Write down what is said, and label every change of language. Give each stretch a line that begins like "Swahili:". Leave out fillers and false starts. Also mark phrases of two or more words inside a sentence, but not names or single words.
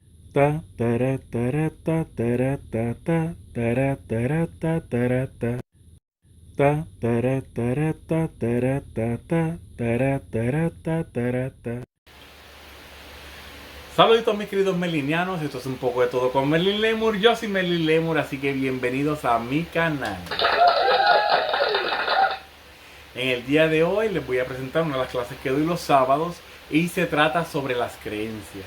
Spanish: Ta tara tara ta tara ta ta tara tara ta tara ta ta tara tara ta tara ta ta tara tara ta tara ta. Saluditos mis queridos melinianos, esto es un poco de todo con Merlin Lemur. Yo soy Merlin Lemur, así que bienvenidos a mi canal. En el día de hoy les voy a presentar una de las clases que doy los sábados y se trata sobre las creencias.